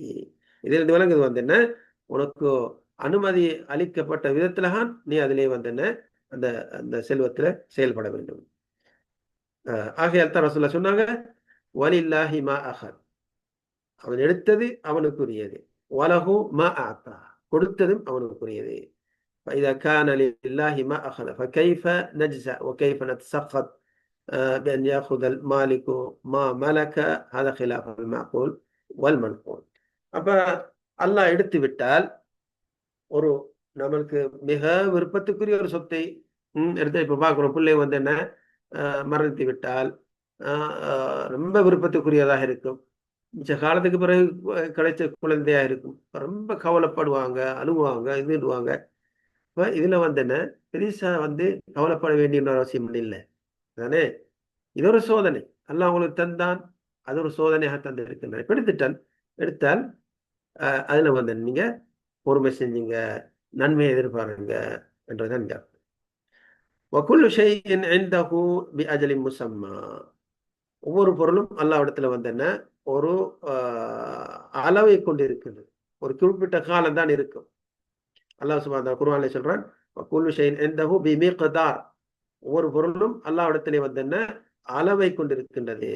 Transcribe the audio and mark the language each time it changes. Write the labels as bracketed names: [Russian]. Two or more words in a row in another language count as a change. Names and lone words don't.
[Tamil] இதிலிருந்து விளங்குது வந்து என்ன, உனக்கு அனுமதி அளிக்கப்பட்ட விதத்துல தான் நீ அதிலே வந்து என்ன, அந்த அந்த செல்வத்துல செயல்பட வேண்டும். ஆகையால் தான் ரசூலுல்லாஹ் சொன்னாங்க, [Arabic] ولله ما أخذ, [Tamil] அவன் எடுத்தது அவனுக்குரியது, [Arabic] وله ما أعطى, [Tamil] கொடுத்ததும் அவனுக்குரியது. [Arabic] فإذا كان لله ما أخذ فكيف نجزع وكيف نتسخط بأن يأخذ المالك ما ملك. هذا خلاف المعقول والمنقول. [Tamil] அப்ப அல்லாஹ் எடுத்து விட்டால், ஒரு நம்மளுக்கு மிக விருப்பத்துக்குரிய ஒரு சொத்தை எடுத்து இப்ப பார்க்கிறோம், பிள்ளை வந்து என்ன மரணித்து விட்டால் ரொம்ப விருப்பத்துக்குரியதாக இருக்கும். மிச்ச காலத்துக்கு பிறகு கிடைச்ச குழந்தையா இருக்கும், ரொம்ப கவலைப்படுவாங்க, அழுவாங்க, இதுவாங்க. இப்ப இதுல வந்து என்ன பெருசா வந்து கவலைப்பட வேண்டிய அவசியம் இல்லை தானே. இது ஒரு சோதனை, அல்லாஹ் உங்களுக்கு தந்தான், அது ஒரு சோதனையாக தந்து இருக்கின்றன. இப்ப எடுத்தால் அதுல வந்து நீங்க பொறுமை செஞ்சீங்க, நன்மையை எதிர்பாருங்க என்றுதான் அர்த்தம். [Arabic] وكل شيء عنده بأجل مسمى. [Tamil] ஒவ்வொரு பொருளும் அல்லாஹ்விடத்துல வந்து என்ன, ஒரு அளவை கொண்டு இருக்குது, ஒரு குறிப்பிட்ட காலம் தான் இருக்கும். அல்லாஹ் [Arabic] سبحانه وتعالى [Tamil] குர்ஆன்ல சொல்றான், [Arabic] وكل شيء عنده بمقدار. [Tamil] ஒவ்வொரு பொருளும் அல்லாஹ்விடத்திலே வந்து என்ன, அளவை கொண்டிருக்கின்றது.